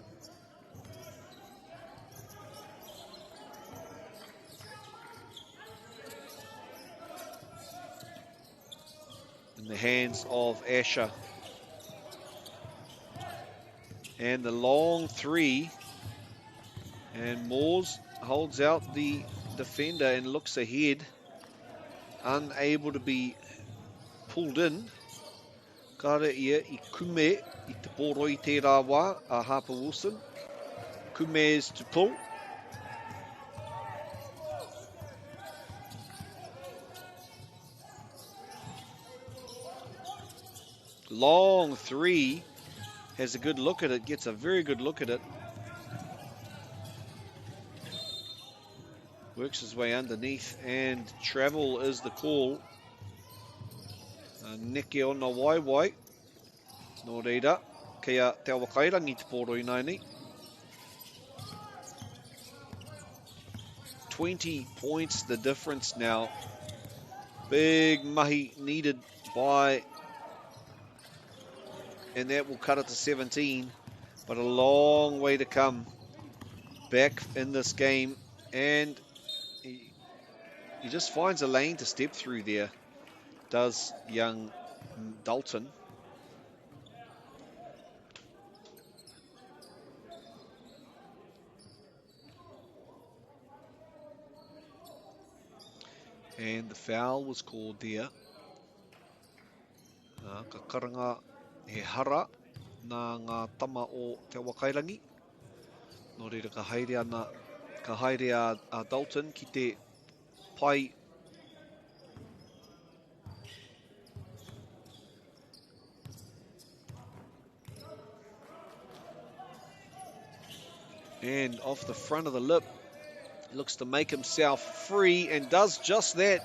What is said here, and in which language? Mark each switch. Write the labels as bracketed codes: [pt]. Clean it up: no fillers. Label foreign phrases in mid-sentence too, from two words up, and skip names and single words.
[en] In the hands of Asher. And the long 3. And Moores holds out the defender and looks ahead. Unable to be pulled in. [mi] Kare ia I Kume I te pōroi tērā wā a Harper Wilson. [en] Kume is to pull. Long 3. Has a good look at it. Gets a very good look at it. Works his way underneath, and travel is the call. [mi] Neke ona waiwai. Nō reira, kia te awa kairangi te pōroi nei. [en] 20 points the difference now. Big mahi needed by and that will cut it to 17. But a long way to come back in this game, and he just finds a lane to step through there, does young Dalton. And the foul was called there. [mi] Ka karanga he hara nā ngā tama o te Wakairangi. Nō reira ka haere a Dalton ki te pai [en] and off the front of the lip. Looks to make himself free and does just that.